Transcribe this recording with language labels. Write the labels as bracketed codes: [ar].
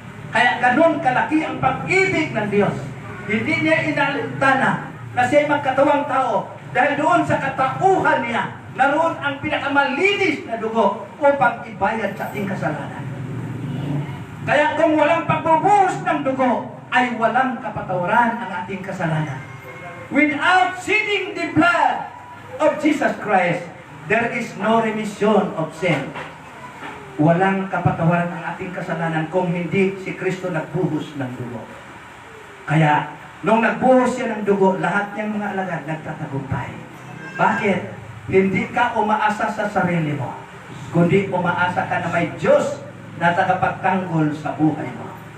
[tl] Kaya ganun kalaki ang pag-ibig ng Diyos. Hindi niya inalintana na siya magkatawang tao dahil doon sa katauhan niya, naroon ang pinakamalinis na dugo upang ibayad sa ating kasalanan. Kaya kung walang pagbubuhos ng dugo, ay walang kapatawaran ang ating kasalanan. [en] Without shedding the blood of Jesus Christ, there is no remission of sin. [tl] Walang kapatawaran ang ating kasalanan kung hindi si Kristo nagbuhos ng dugo. Kaya, nung nagbuhos siya ng dugo, lahat niyang mga alagad nagtatagumpay. Bakit? Hindi ka umaasa sa sarili mo, kundi umaasa ka na may Diyos na tagapagtanggol sa buhay mo.